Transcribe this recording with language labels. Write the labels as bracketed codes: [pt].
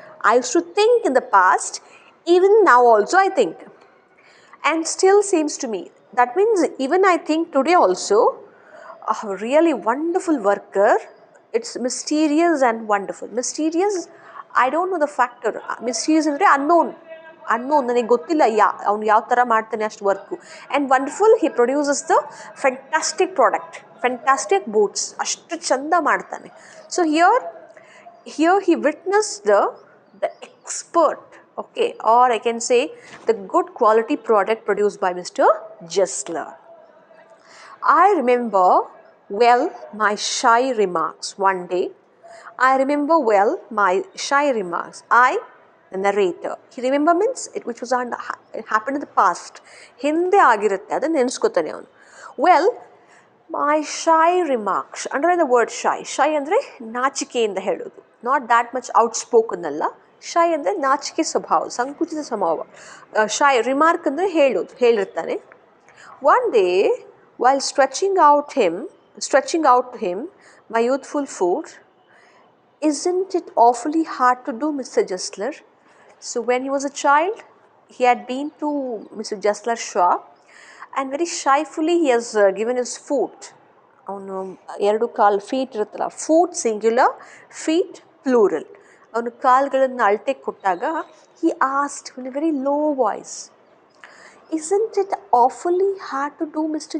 [en] I used to think in the past, even now also I think, and still seems to me. That means even I think today also, a really wonderful worker. It's mysterious and wonderful. Mysterious, I don't know the factor. [kn] Mysterious ಅಂದರೆ unknown, ನನಗೆ ಗೊತ್ತಿಲ್ಲ ಅವ್ನು ಯಾವ ಥರ ಮಾಡ್ತಾನೆ ಅಷ್ಟು work. [en] and wonderful, he produces the fantastic product, fantastic boots, [kn] ಅಷ್ಟು ಚಂದ ಮಾಡ್ತಾನೆ. [en] So here he witness the expert, okay, or I can say the good quality product produced by Mr. Justler. I remember well my shy remarks one day. I remember well my shy remarks. I the narrator. He remember means which was it happened in the past. [kn] ಹಿಂದೆ ಆಗಿರುತ್ತೆ ಅದನ್ನು ನೆನೆಸ್ಕೊತಾನೆ ಅವನು. [en] Well my shy remarks, underline the word shy. [kn] ಶೈ ಅಂದರೆ ನಾಚಿಕೆಯಿಂದ ಹೇಳೋದು, [en] not that much outspoken [kn] ಅಲ್ಲ. ಶೈ ಅಂದರೆ ನಾಚಿಕೆ ಸ್ವಭಾವ, ಸಂಕುಚಿತ ಸ್ವಭಾವ. ಶೈ ರಿಮಾರ್ಕ್ ಅಂದರೆ ಹೇಳೋದು, ಹೇಳಿರ್ತಾನೆ. [en] One day while stretching out to him my youthful food, isn't it awfully hard to do, Mr. Justler? So when he was a child, he had been to Mr. Justler's shop and very shyfully he has given his foot. [kn] ಅವನು ಎರಡು ಕಾಲು feet ಇರುತ್ತಲ್ಲ, [en] Foot singular, feet plural. [kn] ಅವನು ಕಾಲುಗಳನ್ನು ಅಳತೆ ಕೊಟ್ಟಾಗ [en] he asked in a very low voice, isn't it awfully hard to do, Mr.